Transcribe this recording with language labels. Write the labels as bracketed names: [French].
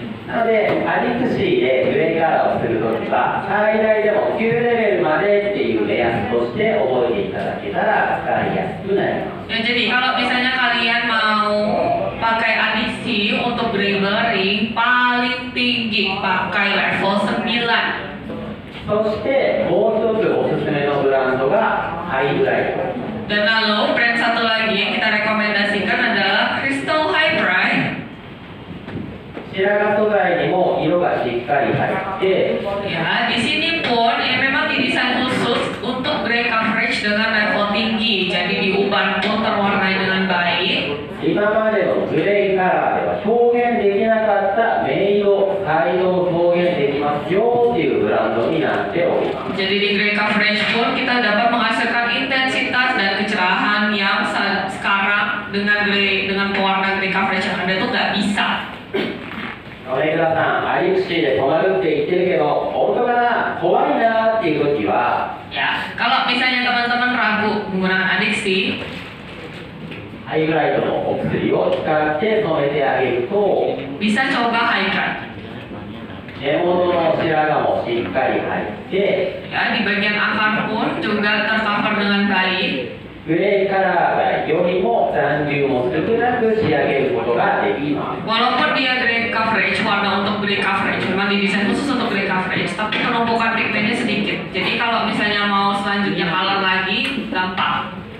[Japanese] なのでアディクシーでグレーカラーをするときは最大でも9レベルまでっていう目安として覚えていただけたら使いやすくなります。 [Indonesian] Ya, jadi kalau misalnya kalian mau pakai adiksi untuk gray blurring paling tinggi pakai level 9. [Japanese] そしてもう一つおすすめのブランドがハイブライト。 [Indonesian] Dan lalu brand satu lagi yang kita rekomendasikan adalah Crystal Hybrid. [Japanese] 白髪素材にも色がしっかり入って、 [Indonesian] Ya, di sini pun ya memang didesain khusus untuk gray coverage dengan level tinggi. Jadi diubah pun terwarnai dengan baik. [Japanese] 今までのグレーカラーでは表現できなかった明色、彩色を表現できますよっていうブランドになっております。 [Indonesian] Jadi di gray coverage pun kita dapat menghasilkan intensitas dan kecerahan yang sekarang dengan pewarna gray coverage yang ada tuh nggak bisa. [Japanese] 米倉さん、アディクシーで止まるって言ってるけど、本当かな、怖いなっていう時は、 [Indonesian] Ya, kalau misalnya teman-teman ragu menggunakan adiksi, [Japanese] ハイブライトのお薬を使って染めてあげると、 [Indonesian] bisa coba Hybrid. [Japanese] 根元の白髪もしっかり入って、 [Indonesian] Ya, di bagian akar pun juga tercover dengan baik. [Japanese] グレーカラーがよりも残留も少なく仕上げることができます。 [Indonesian] Walaupun dia gray coverage, warna untuk gray coverage, memang didesain khusus untuk gray coverage, tapi penumpukan pigmennya sedikit. Jadi kalau misalnya mau selanjutnya color lagi, gampang.